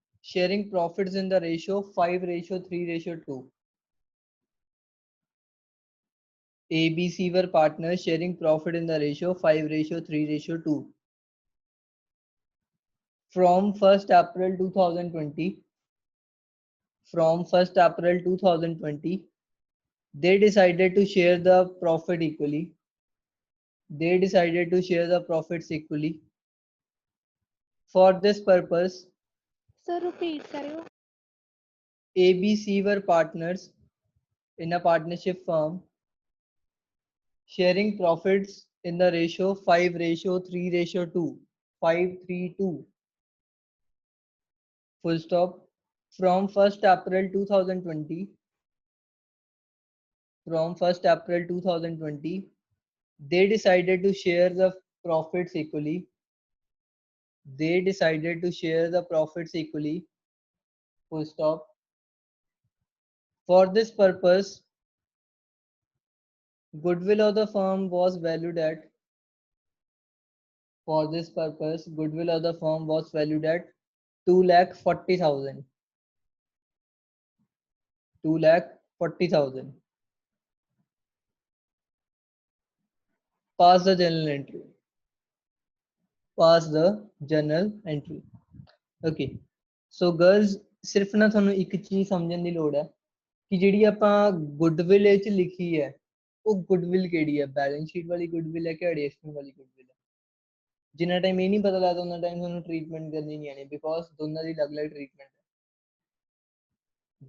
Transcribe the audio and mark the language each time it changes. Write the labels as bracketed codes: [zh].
[en] sharing profits in the ratio 5:3:2 A, B, C were partners sharing profit in the ratio 5:3:2 from 1st April 2020 from 1st April 2020 they decided to share the profit equally they decided to share the profits equally for this purpose Sir, repeat करियो. A, B, C were partners in a partnership firm sharing profits in the ratio 5:3:2 5:3:2 full stop from 1st April 2020 from 1st April 2020 they decided to share the profits equally they decided to share the profits equally full stop for this purpose goodwill of the firm was valued at for this purpose goodwill of the firm was valued at 2,40,000 2,40,000 pass the journal entry pass the journal entry [pa] okay so girls ਸਿਰਫ ਨਾ ਤੁਹਾਨੂੰ ਇੱਕ ਚੀਜ਼ ਸਮਝਣ ਦੀ ਲੋੜ ਹੈ ਕਿ ਜਿਹੜੀ ਆਪਾਂ ਗੁੱਡਵਿਲ ਇਹ ਚ ਲਿਖੀ ਹੈ ਉਹ ਗੁੱਡਵਿਲ ਕਿਹੜੀ ਹੈ, ਬੈਲੈਂਸ ਸ਼ੀਟ ਵਾਲੀ ਗੁੱਡਵਿਲ ਹੈ ਕਿ ਐਡਜਸਟਮੈਂਟ ਵਾਲੀ ਗੁੱਡਵਿਲ ਹੈ। ਜਿੰਨਾ ਟਾਈਮ ਇਹ ਨਹੀਂ ਪਤਾ ਲੱਗਦਾ ਉਹਨਾਂ ਟਾਈਮ ਤੁਹਾਨੂੰ ਟ੍ਰੀਟਮੈਂਟ ਕਰਨੀ ਨਹੀਂ ਆਣੀ, ਬਿਕੋਜ਼ ਦੋਨਾਂ ਦੀ ਅਲੱਗ-ਅਲੱਗ ਟ੍ਰੀਟਮੈਂਟ ਹੈ।